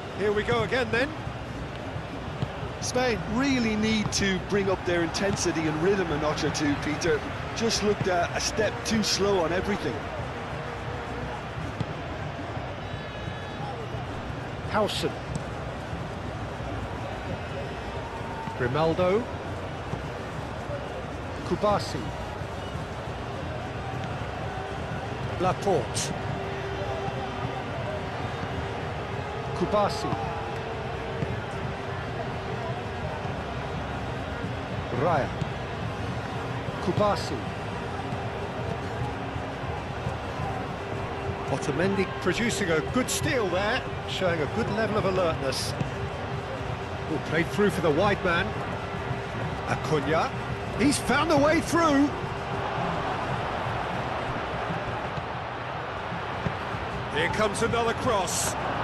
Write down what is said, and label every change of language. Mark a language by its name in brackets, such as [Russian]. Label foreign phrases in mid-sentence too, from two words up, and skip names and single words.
[English] Here we go again then. Spain really need to bring up their intensity and rhythm a notch or two, Peter. Just looked a step too slow on everything. Howson. Grimaldo. Kubasi. Laporte. Kubasi. Raya. Kubasi. Otamendi producing a good steal there, showing a good level of alertness. Oh, played through for the wide man. Acuna. He's found a way through. Here comes another cross.